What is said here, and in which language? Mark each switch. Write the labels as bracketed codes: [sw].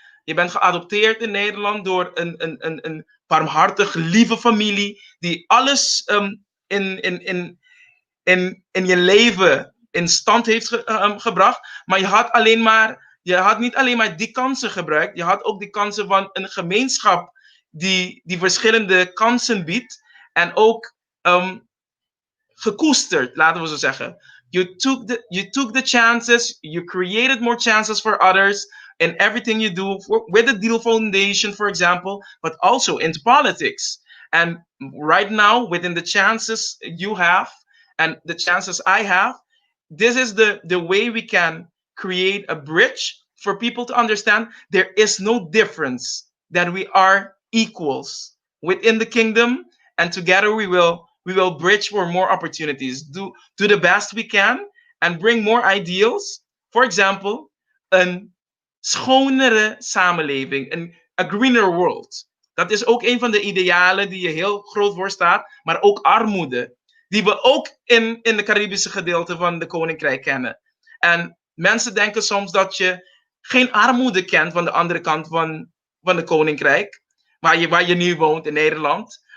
[nl] Je bent geadopteerd in Nederland door een barmhartig, lieve familie die alles in je leven in stand heeft gebracht. Maar je had niet alleen maar die kansen gebruikt. Je had ook die kansen van een gemeenschap die verschillende kansen biedt. En ook gekoesterd, laten we zo zeggen. [en] You took the chances. You created more chances for others in everything you do, with the Deal Foundation, for example, but also into politics. And right now, within the chances you have and the chances I have, this is the way we can create a bridge for people to understand there is no difference, that we are equals within the kingdom, and together we will bridge for more opportunities, do the best we can, and bring more ideals. For example, [nl] een schonere samenleving, [en] a greener world. [nl] Dat is ook een van de idealen die je heel groot voor staat, maar ook armoede, die we ook in de Caribische gedeelte van de Koninkrijk kennen. En mensen denken soms dat je geen armoede kent van de andere kant van de Koninkrijk, waar je nu woont in Nederland.